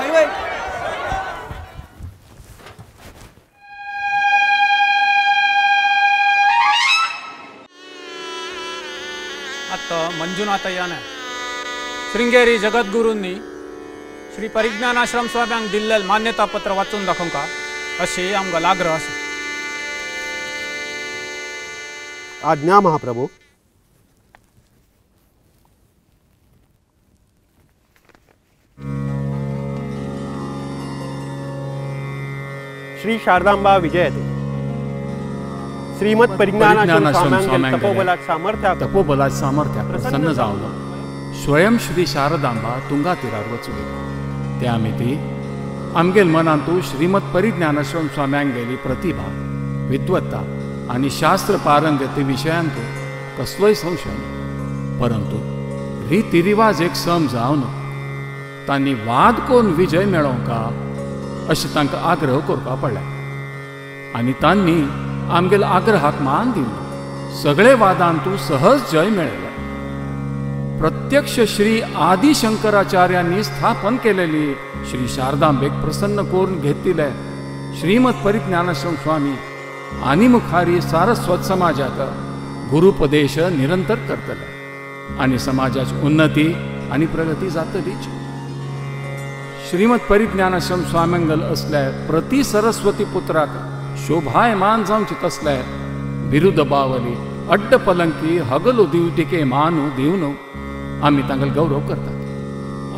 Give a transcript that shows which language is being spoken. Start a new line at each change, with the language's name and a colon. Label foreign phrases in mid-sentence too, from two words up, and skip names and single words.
Konkani: आता मंजुनाथय्याने श्रृंगेरी जगद्गुरूंनी श्री परिज्ञानाश्रम स्वाम्यांक दिल्लें मान्यता पत्र वाचून दाखोवंका अशी आमकां आग्रह आसा. आज्ञा महाप्रभू.
Sanskrit: श्री शारदांबा विजयते.
Konkani: श्रीमद परिज्ञानाश्रम स्वाम्यांगेल तपोबलात सामर्थ्याक प्रसन्न जावलो. स्वयं श्री शारदांबा तुंगा तीरार वचून गेली. त्या मिती आमगेल मनांतू श्रीमद परिज्ञानाश्रम स्वाम्यांगेली प्रतिभा विद्वत्ता आणि शास्त्र पारंगती विशयांतू कसलोय संशय ना. परंतु रितीरिवाज एक सम जावन तांणी वाद कोण विजय मेळोवंका अशें तांकां आग्रह करपा पडला. आनी तांणी आमगेल आग्रहाक मान दिलो. सगळे वादांतू सहज जय मेळयलो. प्रत्यक्ष श्री आदि शंकराचार्यांनी स्थापन केलेली श्री शारदांबेक प्रसन्न करून घेतिले श्रीमद परिज्ञानाश्रम स्वामी आनी मुखारी सारस्वत समाजाक गुरुपदेश निरंतर करतले आनी समाजाची उन्नती आनी प्रगती जातलीच. श्रीमद परिज्ञानाश्रम स्वाम्यांगल असले प्रति सरस्वती पुत्राक शोभायमान जावची तसले बिरुद बावली अड्ड पलंकी हगलो दिवटिके मानू दिवनो आमी तांगेल गौरव करतात.